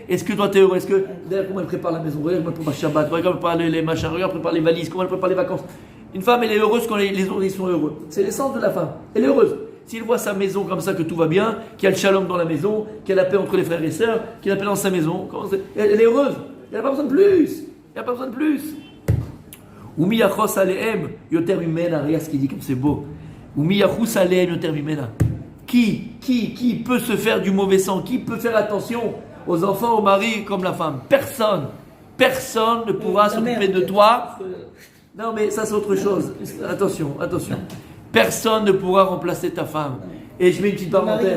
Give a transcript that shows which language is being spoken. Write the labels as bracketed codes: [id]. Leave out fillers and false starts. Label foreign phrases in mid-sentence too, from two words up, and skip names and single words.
[fr] Est-ce que toi, tu es heureux? Est-ce que, d'ailleurs, comment elle prépare la maison? Regarde, comment elle prépare Shabbat, regarde comment elle prépare les machins, regarde, elle prépare les valises, comment elle prépare les vacances. Une femme, elle est heureuse quand les autres ils sont heureux. C'est l'essence de la femme. Elle est heureuse. S'il voit sa maison comme ça, que tout va bien, qu'il y a le shalom dans la maison, qu'il y a la paix entre les frères et sœurs, qu'il y a la paix dans sa maison, elle est heureuse. Elle n'a pas besoin de plus. Il n'y a pas besoin de plus. [he] ומי יחוס עליהם יותר ממנה. [fr] Regarde ce qu'il dit comme c'est beau. [he] ומי יחוס עליהם יותר ממנה. [fr] Qui peut se faire du mauvais sang? Qui peut faire attention aux enfants, au mari comme la femme? Personne. Personne ne pourra s'occuper de toi. Non, mais ça c'est autre chose. Attention. Personne ne pourra remplacer ta femme. Et je mets une petite parenthèse.